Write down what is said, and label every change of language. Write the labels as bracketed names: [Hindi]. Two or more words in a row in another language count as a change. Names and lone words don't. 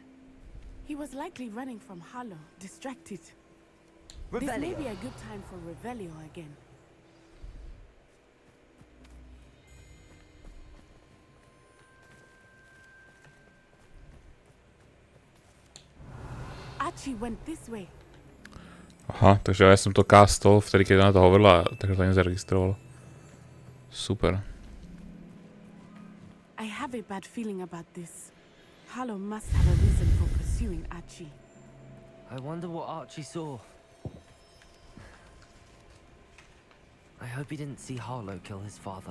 [English] He was likely running from Harlow, distracted. This may be a good time for Revelio again. Archie went this way. [Slovak] Aha, takže ja som to castol vtedy, keď na to hovorila, takže to nezaregistrovalo. Super. [English] I have a bad feeling about this. Harlow must have a reason for pursuing Archie. I wonder what Archie saw. I hope he didn't see Harlow kill his father.